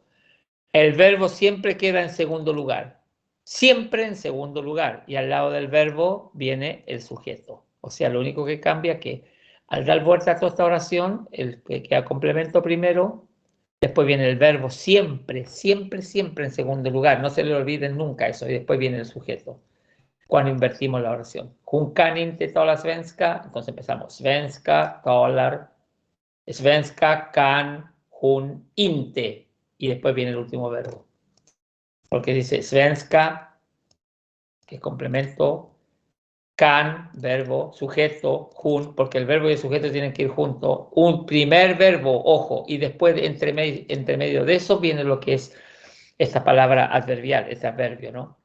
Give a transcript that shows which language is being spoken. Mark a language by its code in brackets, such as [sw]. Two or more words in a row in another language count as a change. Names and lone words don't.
[es] El verbo siempre queda en segundo lugar, siempre en segundo lugar, y al lado del verbo viene el sujeto. O sea, lo único que cambia es que al dar vuelta a toda esta oración, el que queda complemento primero, después viene el verbo siempre, siempre, siempre en segundo lugar, no se le olviden nunca eso, y después viene el sujeto. Cuando invertimos la oración. [sv] Hon kan inte tala svenska, [es] entonces empezamos svenska, talar, [sv] svenska kan hon inte, [es] y después viene el último verbo. Porque dice svenska, que es complemento, kan, verbo, sujeto, hon, porque el verbo y el sujeto tienen que ir juntos. Un primer verbo, ojo, y después entre medio de eso viene lo que es esta palabra adverbial, este adverbio, ¿no?